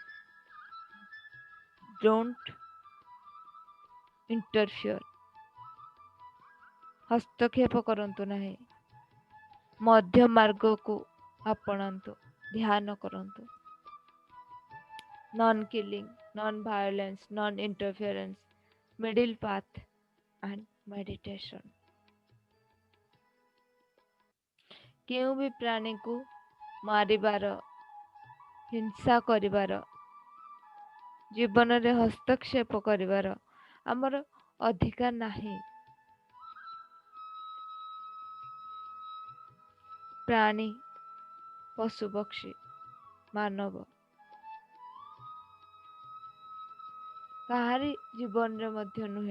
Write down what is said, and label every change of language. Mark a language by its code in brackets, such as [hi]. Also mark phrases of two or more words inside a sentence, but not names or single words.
[en] Don't interfere. [or] ହସ୍ତକ୍ଷେପ କରନ୍ତୁ ନାହିଁ। ମଧ୍ୟ ମାର୍ଗକୁ ଆପଣାନ୍ତୁ, ଧ୍ୟାନ କରନ୍ତୁ। [en] Non killing. non-violence, non-interference, middle path, and meditation. [or] କେଉଁ ବି ପ୍ରାଣୀକୁ ମାରିବାର, ହିଂସା କରିବାର, ଜୀବନରେ ହସ୍ତକ୍ଷେପ କରିବାର ଆମର ଅଧିକାର ନାହିଁ। ପ୍ରାଣୀ, ପଶୁପକ୍ଷୀ, ମାନବ କାହାରି ଜୀବନରେ ମଧ୍ୟ ନୁହେଁ।